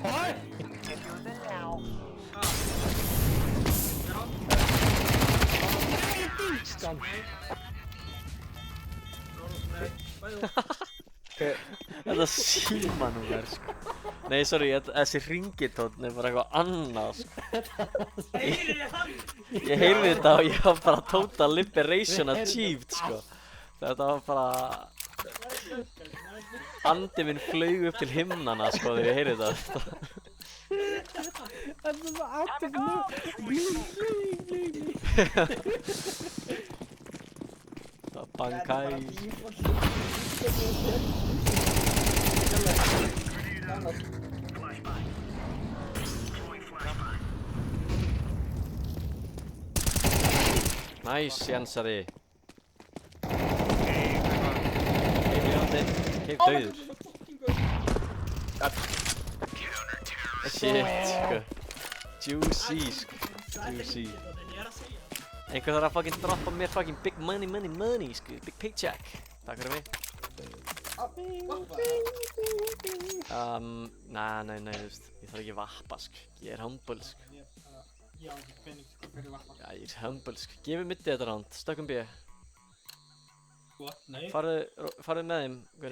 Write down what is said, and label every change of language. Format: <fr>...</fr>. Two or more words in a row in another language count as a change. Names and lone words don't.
<is>Þetta síman er sko. Nei, sorry, þessi ringitónn er bara eitthvað annað sko. Ég heyrði þetta og ég var bara</is> <en>total liberation achieved</en> <is>sko. Þetta var bara... Andi minn flaug upp til himnana sko þegar ég heyrði þetta. Þetta er svo active nú. Það var bang kai. Nice, Jensari. Keip dauður. Shit, sko. Juicy, sko. Juicy. Einhver þarf að fucking droppa mér</is> <en>fucking big money,</en> <is>sko.</is> <en>Big paycheck.</en> <is>Takk fyrir mig. Vappa? Nei, þú veist, ég þarf ekki vappa, sko. Ég er humble, sko. Ég á ekki pening sko fyrir vappa. Já, ég er humble, sko. Gefið mitt þetta round, stökkum B. What? Nei. Farðu með þeim, Gunni.</is>